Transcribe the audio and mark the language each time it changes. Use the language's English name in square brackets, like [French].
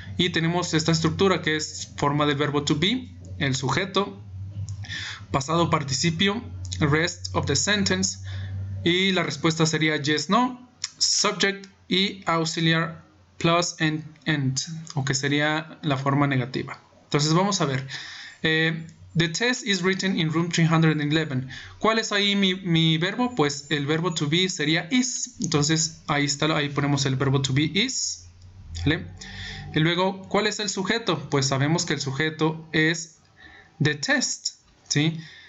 [Spanish] Y tenemos esta estructura que es forma de verbo to be, el sujeto, pasado participio, [English] rest of the sentence, [Spanish] y la respuesta sería [English] yes, no, subject [Spanish] y auxiliar [English] plus and, [Spanish] o que sería la forma negativa. Entonces vamos a ver. [English] The test is written in room 311. [Spanish] ¿Cuál es ahí mi verbo? Pues el verbo to be sería is. Entonces ahí ponemos el verbo to be is. ¿Vale? Y luego, ¿cuál es el sujeto? Pues sabemos que el sujeto es [English] the test, [Spanish] ¿sí?